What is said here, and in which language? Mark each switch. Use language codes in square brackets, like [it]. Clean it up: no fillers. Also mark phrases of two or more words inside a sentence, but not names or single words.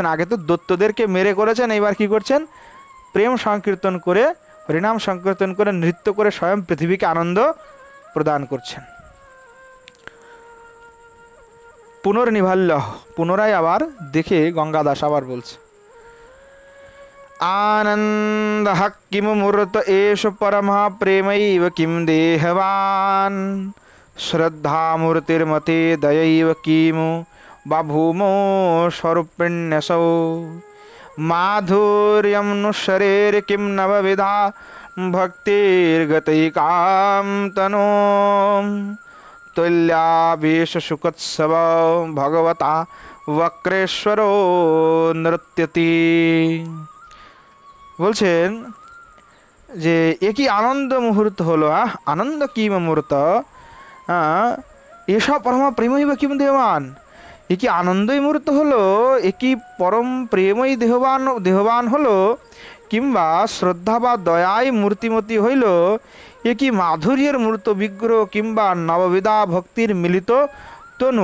[bn] আগে তো দৈত্যদেরকে মেরে করেছেন, এইবার কি করছেন, প্রেম সংকীর্তন করে, হরিনাম সংকীর্তন করে, নৃত্য করে স্বয়ং পৃথিবীকে আনন্দ প্রদান করছেন। পুনর্নিভাল্য, পুনরায় আবার দেখে গঙ্গাদাস আবার বলছে, [sa] आनंद किम मूर्त एष परमः प्रेमैव किम देहवान, श्रद्धा मूर्तिर्मते दयैव किमु बभूमो स्वरूपिण्यसौ, माधुर्यं नु शरीर किम नवविधा भक्तिर्गतैकां तनो, तुल्यावेश सुखोत्सव भगवता वक्रेश्वरो नृत्यति। [bn] বলছেন যে একই আনন্দ মুহূর্ত হলো, আনন্দ কি মুহূর্ত, এসব পরমা প্রেমই বা কিম দেহবান, একই আনন্দই মুহূর্ত হলো, একই পরম প্রেমই দেহবান হলো, কিংবা শ্রদ্ধা বা দয়ায় মূর্তিমতি হইল, একই মাধুর্যের মূর্ত বিগ্রহ, কিংবা নববিধা ভক্তির মিলিত তনু।